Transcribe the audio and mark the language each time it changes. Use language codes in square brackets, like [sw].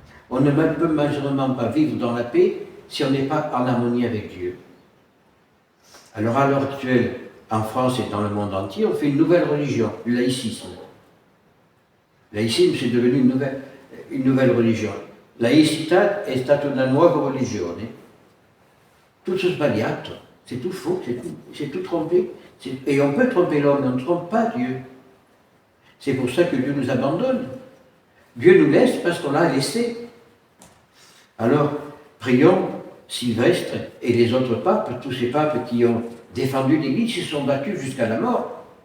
[fr] On ne peut malheureusement pas vivre dans la paix si on n'est pas en harmonie avec Dieu. Alors à l'heure actuelle, en France et dans le monde entier, on fait une nouvelle religion, le laïcisme. Laïcisme, c'est devenu une nouvelle religion. [it] Laïcità è stata una nuova religione. Tutto sbagliato, [fr] c'est tout faux, c'est tout trompé. Et on peut tromper l'homme, on ne trompe pas Dieu. C'est pour ça que Dieu nous abandonne. Dieu nous laisse parce qu'on l'a laissé. Alors, prions Sylvestre et les autres papes, tous ces papes qui ont défendu l'Église, se sont battus jusqu'à la mort.